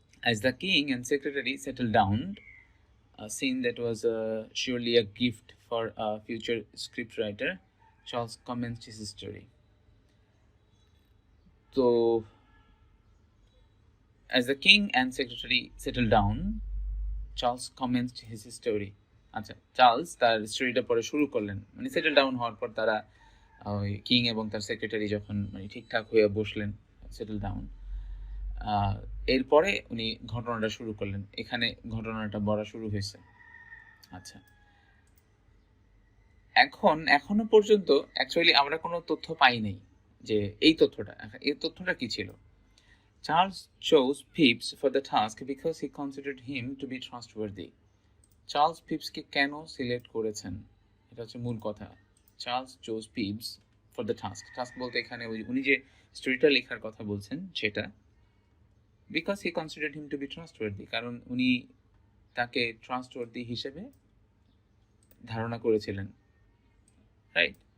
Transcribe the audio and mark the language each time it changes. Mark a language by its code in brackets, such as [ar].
[en] As the king and secretary settled down, a scene that was surely a gift for a future scriptwriter, Charles commenced his story. So, as the king and secretary settled down, Charles commenced his story. [bn] আচ্ছা, Charles তার স্টোরিটা পরে শুরু করলেন, মানে settle down হওয়ার পর তারা ওই কিং এবং তার সেক্রেটারি যখন মানে ঠিকঠাক হয়ে বসলেন, সেটেল ডাউন, এরপরে উনি ঘটনাটা শুরু করলেন। এখানে ঘটনাটা বলা শুরু হয়েছে। আচ্ছা, এখনো পর্যন্ত অ্যাকচুয়ালি আমরা কোনো তথ্য পাই নাই যে এই তথ্যটা কি ছিল। [en] Charles chose Pepys for the task because he considered him to be trustworthy. [bn] Charles পিপসকে কেন সিলেক্ট করেছেন, এটা হচ্ছে মূল কথা। [en] Charles chose Pepys for the task [bn] বলতে এখানে উনি যে স্টোরিটা লেখার কথা বলছেন সেটা, [en] because he considered him to be trustworthy, [bn] কারণ উনি তাকে ট্রাস্টওয়ার্দি হিসেবে ধারণা করেছিলেন, রাইট?